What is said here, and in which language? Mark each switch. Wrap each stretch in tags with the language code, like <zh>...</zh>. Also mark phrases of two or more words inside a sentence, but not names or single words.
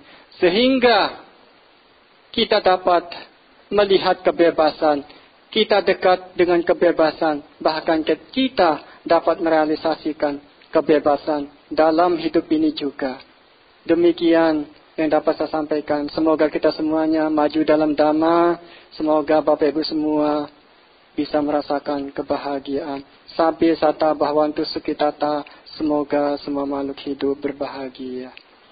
<id>Sehingga kita dapat melihat kebebasan, kita dekat dengan kebebasan, bahkan kita dapat merealisasikan kebebasan dalam hidup ini juga. Demikian yang dapat saya sampaikan. Semoga kita semuanya maju dalam Dhamma. Semoga Bapak Ibu semua bisa merasakan kebahagiaan.</id> <pi>Sabbe sata bhavantu sukhitata.</pi> <id>Semoga semua makhluk hidup berbahagia.</id>